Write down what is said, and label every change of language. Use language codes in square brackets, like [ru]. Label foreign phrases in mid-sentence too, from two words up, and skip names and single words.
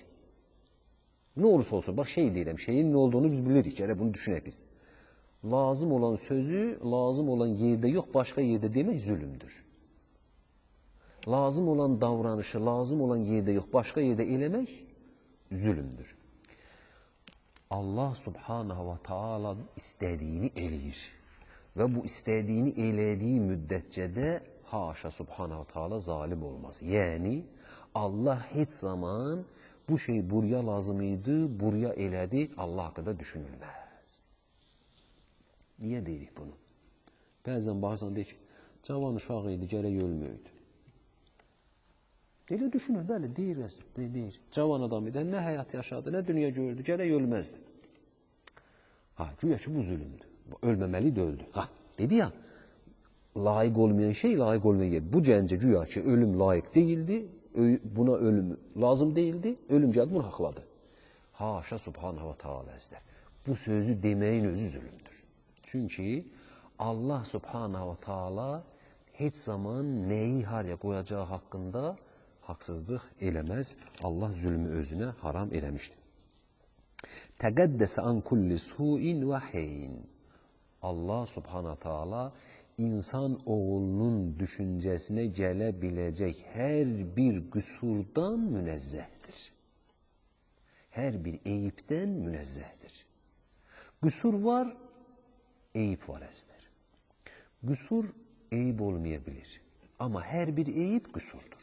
[az] Nə olursa olsun, bax şey deyirəm, şeyin nə olduğunu biz bilirik, gələ bunu düşünək biz. Lazım olan sözü, lazım olan yerdə yox, başqa yerdə demək zülümdür. Lazım olan davranışı, lazım olan yerdə yox, başqa yerdə eləmək zülümdür. [ar] الله سبحانه وتعالى [az] istədiyini eləyir. Və bu istədiyini elədiyi müddətcədə [ar] حاشا سبحانه وتعالى [az] zalim olmaz. Yəni, Allah heç zaman bu şey buraya lazım idi, buraya elədi, Allah haqqında düşünülməz. Niyə deyirik bunu? Bəzən baxırsan deyir ki, cavan uşaq idi, gərək ölməyəydi. Elə düşünür, bəli, deyir. Cavan adam idi, nə həyat yaşadı, nə dünya gördü, gərək ölməzdi. Güya ki, bu zülümdür. Ölməməli də öldü. Dedi ya, layiq olmayan şey, layiq olmayan yer. Bu gəncə güya ki, ölüm layiq deyildi, buna ölüm lazım deyildi, ölüm gəldi, bunu haqladı. [ar] حاشا سبحانه وتعالى əzlər. [az] Bu sözü deməyin özü zülümdür. Çünki [ar] الله سبحانه وتعالى [az] heç zaman nəyi haraya qoyacağı haqqında haqsızlıq eləməz. Allah zülmü özünə haram eləmişdir. [ar] تقدس عن كل سوء و شين. الله سبحانه وتعالى [az] insan oğlunun düşüncəsinə gələ biləcək hər bir qüsurdan münezzəhdir. Hər bir eyibdən münezzəhdir. Qüsur var, eyib var əzlər. Qüsur eyib olmaya bilir. Amma hər bir eyib qüsurdur.